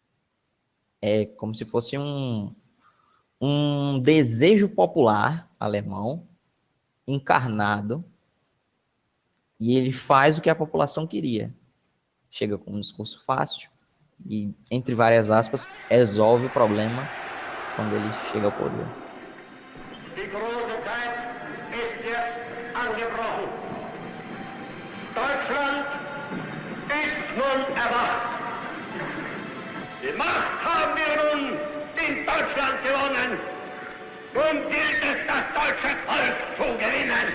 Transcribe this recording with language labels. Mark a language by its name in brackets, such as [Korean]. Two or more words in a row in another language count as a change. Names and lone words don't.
[Portuguese] Hitler, é como se fosse um desejo popular alemão encarnado, e ele faz o que a população queria. Chega com um discurso fácil e, entre várias aspas, resolve o problema quando ele chega ao poder. [German] Die große Zeit ist jetzt angebrochen. Deutschland ist nun erwacht. Die Macht haben wir nun in Deutschland gewonnen. Nun gilt es, das deutsche Volk zu gewinnen.